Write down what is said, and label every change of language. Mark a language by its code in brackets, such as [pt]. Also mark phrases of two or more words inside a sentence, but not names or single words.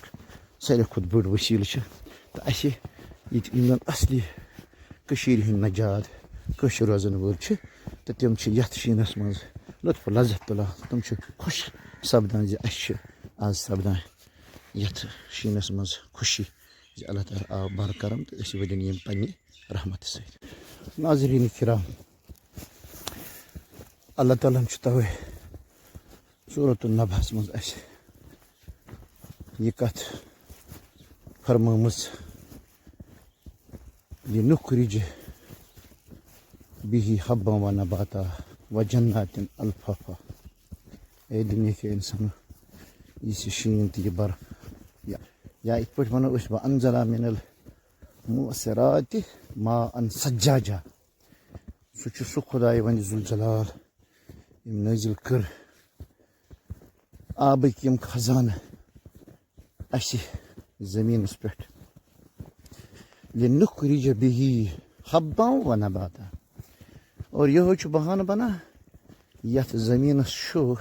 [ks] ساروی کھۄتہٕ بٔڑ وسیٖلہٕ چھِ تہٕ اَسہِ ییٚتہِ یِم زن اصلی کٔشیٖرِ ہٕنٛدۍ نجاد کٲشِر روزن وٲلۍ چھِ تہٕ تِم چھِ یتھ شیٖنس منٛز لُطف لذت تُلان تِم چھِ خۄش سپدان زِ اَسہِ چھِ آز سپدان یتھ شیٖنس منٛز خوشی زِ اللہ تعالیٰ آو بر کرم تہٕ أسۍ ؤلِنۍ یِم پننہِ رحمتہٕ سۭتۍ ناظریٖن کرام اللہ تعالیٰ ہن چھُ تَوَے سورۃ النبأس منٛز اَسہِ یہِ کتھ فرمٲمٕژ یہِ [ar] نُخرِجِ بِہِ حبًّا وَنَباتًا وَجَنَّاتٍ الفافا [ks] اے دُنیہِکۍ اِنسانو یُس یہِ شیٖن تہٕ یہِ برف یا یِتھ پٲٹھۍ ونو أسۍ [ar] وَأَنزَلَ مِنَ الْمُعْصِرَاتِ ماءً ثَجَّاجًا [ks] سُہ چھُ سُہ خۄداے وَنہِ ذوالجلال یِم نٲزِل کٔر آبٕکۍ یِم خزانہٕ اَسہِ زٔمیٖنس پٮ۪ٹھ [ar] لِنُخرِجَ بِہِ حبًّا وَنَباتًا [ks] اور یِہوے چھُ بہانہٕ بنان یتھ زٔمیٖنس چھُ